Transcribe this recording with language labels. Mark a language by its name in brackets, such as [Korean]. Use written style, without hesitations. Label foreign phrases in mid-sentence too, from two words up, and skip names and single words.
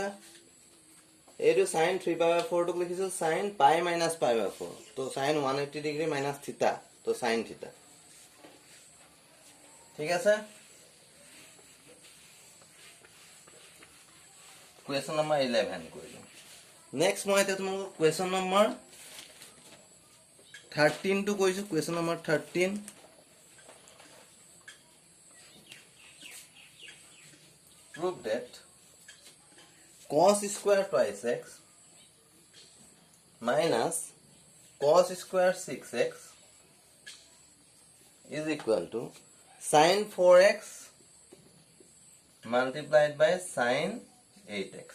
[English] এটো sin 3 pi by 4 [Assamese] টক লিখিছো [English] sin pi minus pi by 4 তো sin 180 degree minus theta তো sin theta [Assamese] ঠিক আছে [English] question number 11 [Assamese] কইলো next মই এটা তোমাক [English] question number 13 টু কইছো question number 13 prove that cos square twice x minus cos square 6x is equal to sin 4x multiplied by sin 8x.